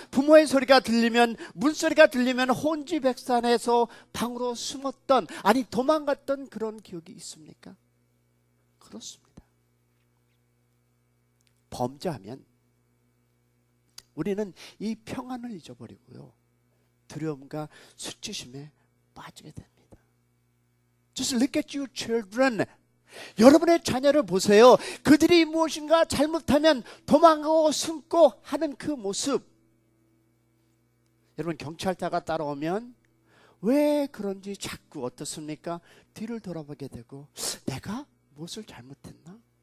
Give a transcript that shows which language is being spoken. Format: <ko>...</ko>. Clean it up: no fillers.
<ko>부모의 소리가 들리면, 문소리가 들리면 혼지백산에서 방으로 숨었던, 아니 도망갔던 그런 기억이 있습니까? 그렇습니다. 범죄하면 우리는 이 평안을 잊어버리고요, 두려움과 수치심에 빠지게 됩니다.</ko> <en>Just look at your children.</en> <ko>여러분의 자녀를 보세요. 그들이 무엇인가 잘못하면 도망가고 숨고 하는 그 모습. 여러분, 경찰차가 따라오면 왜 그런지 자꾸 어떻습니까? 뒤를 돌아보게 되고, 내가 무엇을 잘못했나?</ko>